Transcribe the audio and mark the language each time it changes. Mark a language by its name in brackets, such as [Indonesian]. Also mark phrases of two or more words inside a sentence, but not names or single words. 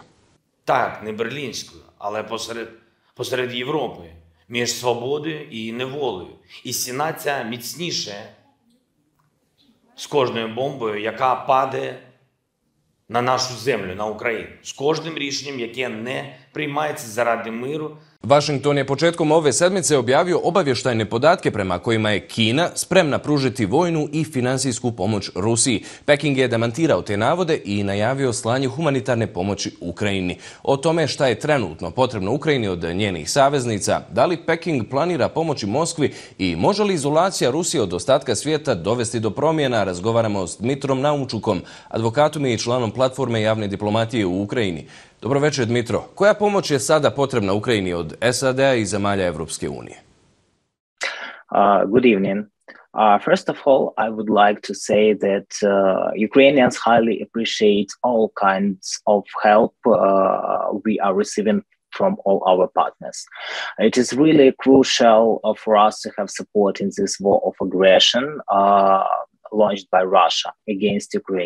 [Ukrainian] Так, не берлінською, але посеред Європи, між свободою і неволею. І стіна ця міцніше з кожною бомбою, яка падає на нашу землю, на Україну. З кожним рішенням, яке не приймається заради миру. [Bosnian] Washington je početkom ove sedmice objavio obavještajne podatke prema kojima je Kina spremna pružiti vojnu i finansijsku pomoć Rusiji. Peking je demantirao te navode i najavio slanje humanitarne pomoći Ukrajini. O tome šta je trenutno potrebno Ukrajini od njenih saveznica, da li Peking planira pomoći Moskvi i može li izolacija Rusije od ostatka svijeta dovesti do promjena, razgovaramo s Dmitrom Naumčukom, advokatom i članom platforme javne diplomatije u Ukrajini. Dobro večer, Dmitro. Koja pomoć je sada potrebna Ukrajini od SAD-a i zemalja Evropske unije? [English] Good evening. First of all, I would like to say that Ukrainians highly appreciate all kinds of help we are receiving from all our partners. It is really crucial for us to have support in this war of aggression launched by Russia against Ukraine.